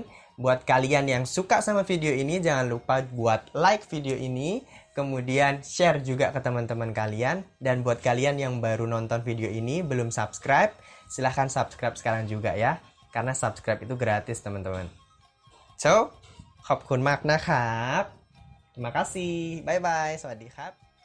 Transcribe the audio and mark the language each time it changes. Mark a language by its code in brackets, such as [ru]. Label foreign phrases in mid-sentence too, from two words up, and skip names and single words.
[id] Buat kalian yang suka sama video ini, jangan lupa buat like video ini, kemudian share juga ke teman-teman kalian. Dan buat kalian yang baru nonton video ini belum subscribe, silahkan subscribe sekarang juga ya, karena subscribe itu gratis teman-teman. So, [th] ขอบคุณมากนะครับ [id] terima kasih, [en] bye bye, [th] สวัสดีครับ